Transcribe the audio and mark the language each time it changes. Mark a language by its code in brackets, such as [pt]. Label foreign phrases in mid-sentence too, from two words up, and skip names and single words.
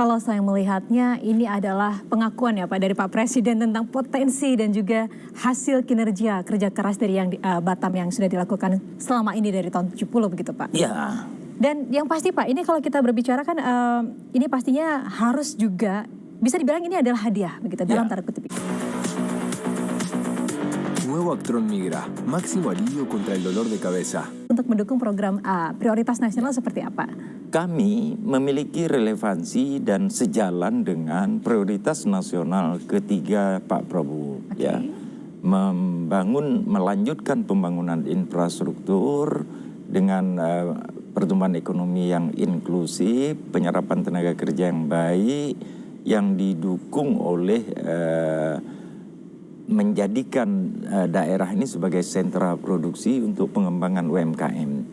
[id] Kalau saya melihatnya ini adalah pengakuan ya Pak dari Pak Presiden tentang potensi dan juga hasil kinerja kerja keras dari yang Batam yang sudah dilakukan selama ini dari tahun 70 begitu Pak. Iya. Dan yang pasti Pak, ini kalau kita berbicara kan ini pastinya harus juga bisa dibilang ini adalah hadiah begitu dalam tanda kutip. [es] Nuevo Actron Migra, máximo alivio contra el dolor de cabeza. [id] Untuk mendukung program prioritas nasional seperti apa? Kami memiliki relevansi dan sejalan dengan prioritas nasional ketiga Pak Prabowo. Ya, melanjutkan pembangunan infrastruktur dengan pertumbuhan ekonomi yang inklusif, penyerapan tenaga kerja yang baik, yang didukung oleh menjadikan daerah ini sebagai sentra produksi untuk pengembangan UMKM.